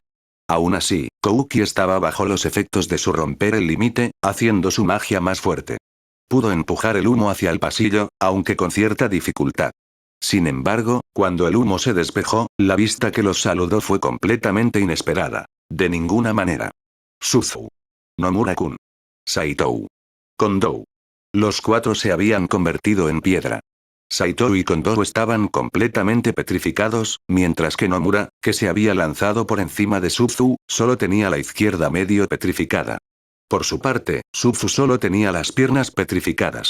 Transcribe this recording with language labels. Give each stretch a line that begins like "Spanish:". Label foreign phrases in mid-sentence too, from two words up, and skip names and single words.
Spanish: Aún así, Kouki estaba bajo los efectos de su romper el límite, haciendo su magia más fuerte. Pudo empujar el humo hacia el pasillo, aunque con cierta dificultad. Sin embargo, cuando el humo se despejó, la vista que los saludó fue completamente inesperada. De ninguna manera. Suzu. Nomura-kun. Saito. Kondo. Los cuatro se habían convertido en piedra. Saito y Kondo estaban completamente petrificados, mientras que Nomura, que se había lanzado por encima de Suzu, solo tenía la izquierda medio petrificada. Por su parte, Suzu solo tenía las piernas petrificadas.